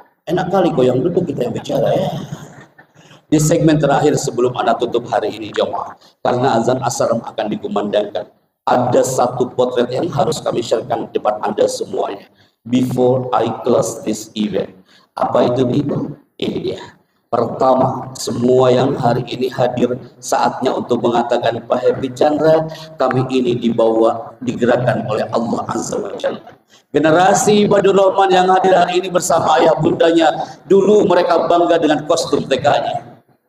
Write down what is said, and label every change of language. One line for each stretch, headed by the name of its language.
Indonesian: Enak kali kok yang duduk, kita yang bicara ya. Di segmen terakhir sebelum Anda tutup hari ini jemaah, karena azan asar akan dikumandangkan, ada satu potret yang harus kami sharekan di depan Anda semuanya.
English: Before I close this event.
Indonesian: Apa itu Ibu? Ini dia. Pertama, semua yang hari ini hadir, saatnya untuk mengatakan, Pak Happy Chandra, kami ini digerakkan oleh Allah Azza wa Jalla. Generasi Ibadur Rahman yang hadir hari ini bersama ayah bundanya, dulu mereka bangga dengan kostum TK-nya.